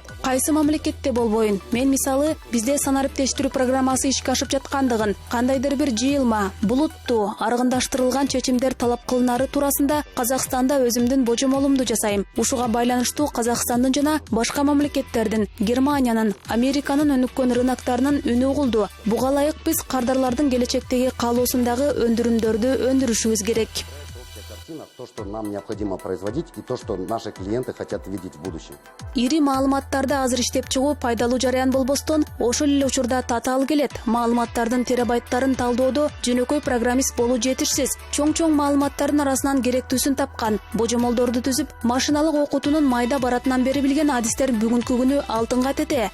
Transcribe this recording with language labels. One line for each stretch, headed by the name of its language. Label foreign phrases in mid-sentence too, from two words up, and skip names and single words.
Kyrgyz: Кайсы мамлекетте болбойн. Мен мисалы бизде санариптештирүү программасы ишке ашып жаткандыгын, кандайдыр бир жыйылма, булуттуу, аргындаштырылган чечимдер талап кылынары туурасында Казакстанда өзүмдүн божомолумду жасайм. Ушуга байланыштуу Казакстандын жана башка мамлекеттердин, Германиянын, Американын өнүккөн рыноктарынын үнү угулду. Буга ылайык биз кардарлардын келечектеги каалоосундагы өндүрүмдөрдү өндүрүшүбүз керек.
Russian: То, что нам необходимо производить, и то, что наши клиенты хотят видеть в будущем.
Kyrgyz: Ири маалыматтарды азыр иштеп чыгуу пайдалуу жарыян болбостон, ошол эле учурда татаал келет. Маалыматтардын терабайттарын талдоодо жөнөкөй программист болуу жетишсиз. Чоң маалыматтардын арасынан керектүүсүн тапкан, божомолдорду түзүп, машиналык окутуунун майда баратынан бери билген адистер бүгүнкү күнү алтынга тете.